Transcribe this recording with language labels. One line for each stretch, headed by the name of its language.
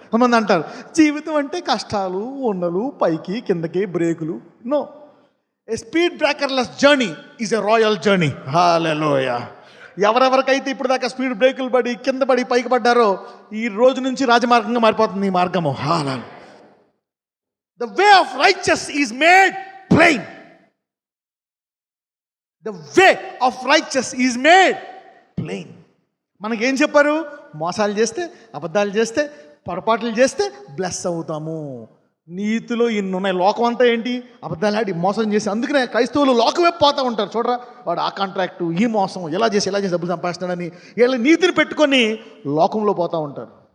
Telugu: కొంతమంది అంటారు జీవితం అంటే కష్టాలు, ఉండలు, పైకి కిందకి బ్రేకులు.
English: No, a speed breakerless journey is a royal journey.
Telugu: హల్లెలూయా. ఎవరెవరికైతే ఇప్పుడు దాకా స్పీడ్ బ్రేకులు పడి కింద పడి పైకి పడ్డారో ఈ రోజు నుంచి రాజమార్గంగా మారిపోతుంది ఈ మార్గము. హల్లెలూయా.
English: The way of righteous is made plain. The way of righteous is made plain.
Telugu: మనకేం చెప్పారు? మోసాలు చేస్తే, అబద్ధాలు చేస్తే, పొరపాట్లు చేస్తే బ్లెస్ అవుతాము. నీతిలో ఇన్ని ఉన్నాయి. లోకం అంతా ఏంటి? అబద్ధాలు ఆడి మోసం చేసి. అందుకనే క్రైస్తవులు లోకమే పోతూ ఉంటారు. చూడరా, వాడు ఆ కాంట్రాక్టు, ఈ మోసం, ఇలా చేసి డబ్బులు సంపాదిస్తాడని వీళ్ళ నీతిని పెట్టుకొని లోకంలో పోతూ ఉంటారు.